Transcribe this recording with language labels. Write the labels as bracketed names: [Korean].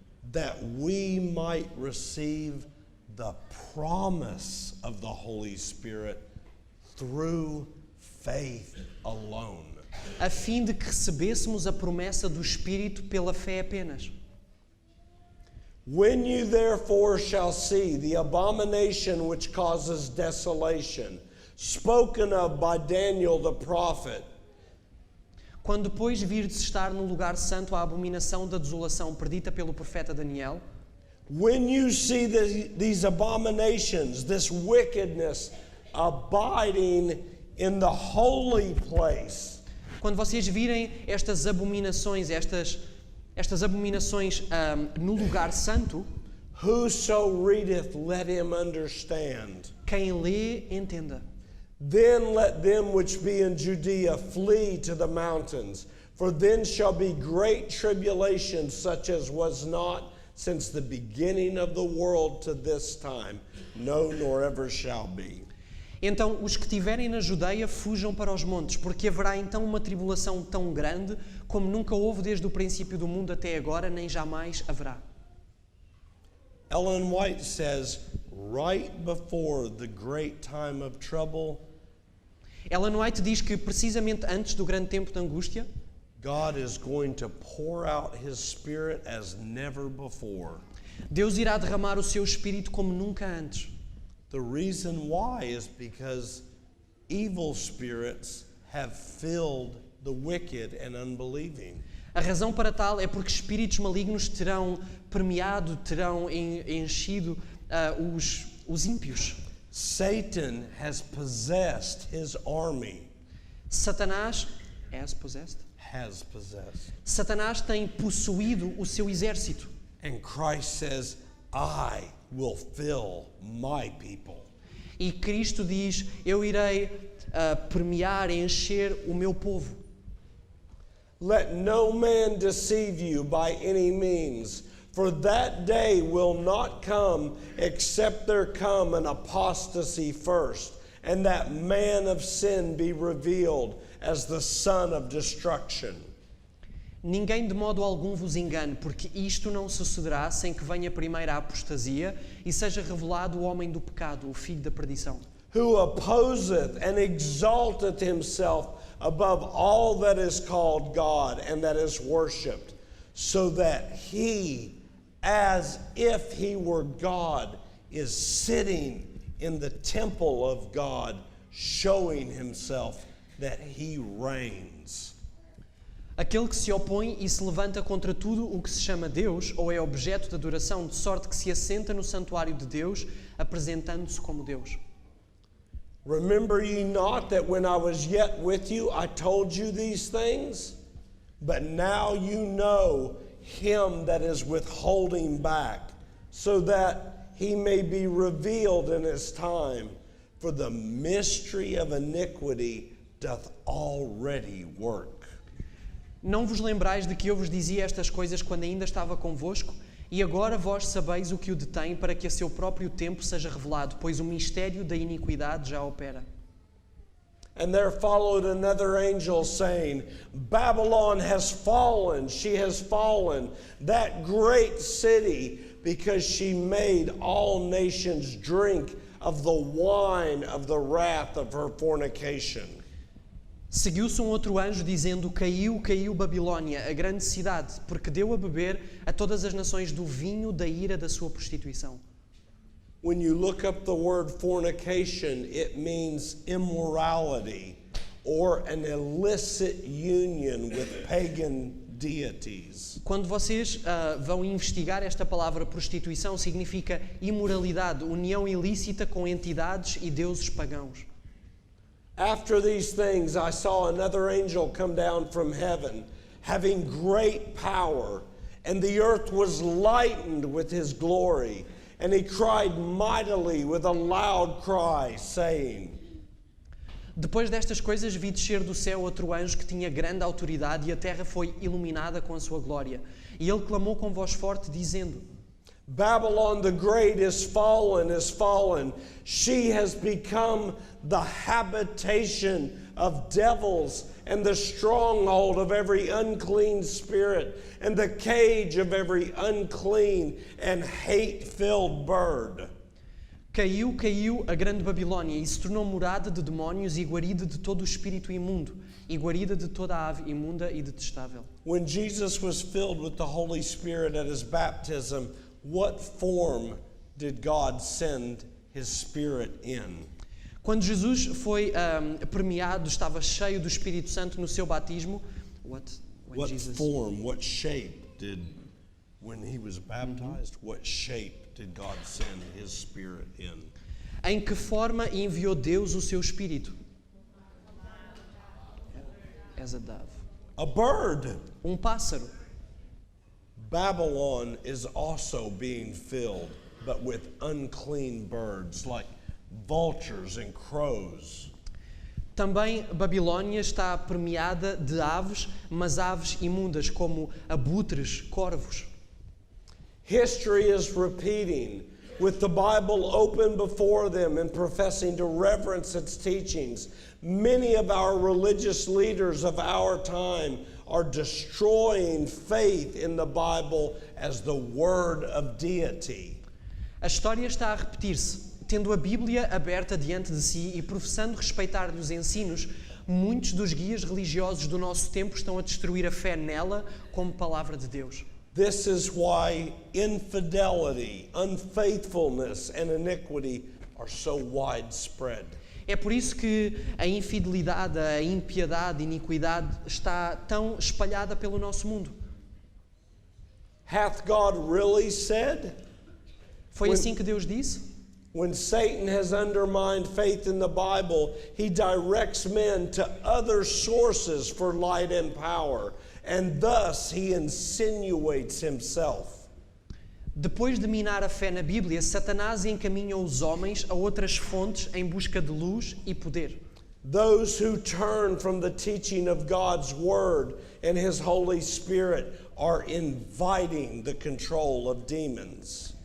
[English] That we might receive the promise of the Holy Spirit through faith alone. [Portuguese] A fim de que recebêssemos a promessa do Espírito pela fé apenas. [English] When you therefore shall see the abomination which causes desolation, spoken of by Daniel the prophet, [Portuguese] Quando depois virdes estar no lugar santo a abominação da desolação predita pelo profeta Daniel, [English] when you see these abominations, this wickedness abiding in the holy place, [Portuguese] quando vocês virem estas abominações, estas abominações no lugar santo, [English] whoso readeth, let him understand. [Portuguese] quem lê, entenda. [English] Then let them which be in Judea flee to the mountains, for then shall be great tribulation, such as was not since the beginning of the world to this time, no, nor ever shall be. [Portuguese] Então, os que estiverem na Judeia fujam para os montes, porque haverá então uma tribulação tão grande como nunca houve desde o princípio do mundo até agora, nem jamais haverá. [English] Ellen White says, right before the great time of trouble, [Portuguese] Ellen White diz que precisamente antes do grande tempo de angústia, [English] God is going to pour out His Spirit as never before. [Portuguese] Deus irá derramar o seu Espírito como nunca antes. [English] The reason why is because evil spirits have filled the wicked and unbelieving. [Portuguese] A razão para tal é porque espíritos malignos terão permeado, terão enchido os ímpios. [English] Satan has possessed his army. Satanás has possessed. [Portuguese] Satanás tem possuído o seu exército. [English] And Christ says, I will fill my people. [Portuguese] E Cristo diz, eu irei permear, encher o meu povo. [English] Let no man deceive you by any means, for that day will not come except there come an apostasy first, and that man of sin be revealed as the son of destruction. [Portuguese] Ninguém de modo algum vos engane, porque isto não sucederá sem que venha primeiro a apostasia e seja revelado o homem do pecado, o filho da perdição. [English] Who opposeth and exalteth himself above all that is called God and that is worshipped, so that he, as if he were God, is sitting in the temple of God, showing himself that he reigns. [Portuguese] Aquele que se opõe e se levanta contra tudo o que se chama Deus, ou é objeto de adoração, de sorte que se assenta no santuário de Deus, apresentando-se como Deus. [English] Remember ye not that when I was yet with you, I told you these things? But now you know him that is withholding back, so that he may be revealed in his time. For the mystery of iniquity doth already work. [Portuguese] Não vos lembrais de que eu vos dizia estas coisas quando ainda estava convosco? E agora vós sabeis o que o detém para que a seu próprio tempo seja revelado, pois o mistério da iniquidade já opera. [English] And there followed another angel saying, Babylon has fallen, she has fallen, that great city, because she made all nations drink of the wine of the wrath of her fornication. [Portuguese] Seguiu-se outro anjo dizendo, caiu, caiu Babilônia, a grande cidade, porque deu a beber a todas as nações do vinho da ira da sua prostituição. [English] When you look up the word fornication, it means immorality or an illicit union with pagan deities. [Portuguese] Quando vocês vão investigar esta palavra prostituição, significa imoralidade, união ilícita com entidades e deuses pagãos. [English] After these things, I saw another angel come down from heaven, having great power, and the earth was lightened with his glory. And he cried mightily with a loud cry, saying, [Portuguese] Depois destas coisas vi descer do céu outro anjo que tinha grande autoridade e a terra foi iluminada com a sua glória. E ele clamou com voz forte, dizendo, [English] Babylon the great is fallen. She has become the habitation of devils and the stronghold of every unclean spirit and the cage of every unclean and hate-filled bird. [Portuguese] Caiu, caiu a grande Babilônia e se tornou morada de demónios e guarida de todo o espírito imundo e guarida de toda a ave imunda e detestável. [English] When Jesus was filled with the Holy Spirit at his baptism, what form did God send his Spirit in? [Portuguese] Quando Jesus foi permeado, estava cheio do Espírito Santo no seu batismo. [English] What form, what shape did, when he was baptized, what shape did God send his Spirit in? [Portuguese] Em que forma enviou Deus o seu Espírito? [English] as a dove. A bird. [Portuguese] Pássaro. [English] Babylon is also being filled, but with unclean birds like vultures and crows. [Portuguese] Também Babilônia está permeada de aves, mas aves imundas como abutres, corvos. [English] History is repeating, with the Bible open before them and professing to reverence its teachings. Many of our religious leaders of our time are destroying faith in the Bible as the word of deity. [Portuguese] A história está a repetir-se. Tendo a Bíblia aberta diante de si e professando respeitar-lhe os ensinos, muitos dos guias religiosos do nosso tempo estão a destruir a fé nela como palavra de Deus. [English] This is why infidelity, unfaithfulness, and iniquity are so widespread. [Portuguese] É por isso que a infidelidade, a impiedade, a iniquidade está tão espalhada pelo nosso mundo. [English] Hath God really said? [Portuguese] Foi assim que Deus disse? [English] When Satan has undermined faith in the Bible, he directs men to other sources for light and power, and thus he insinuates himself. [Portuguese] Depois de minar a fé na Bíblia, Satanás encaminha os homens a outras fontes em busca de luz e poder. [English] Those who turn from the teaching of God's Word and His Holy Spirit are inviting the control of demons.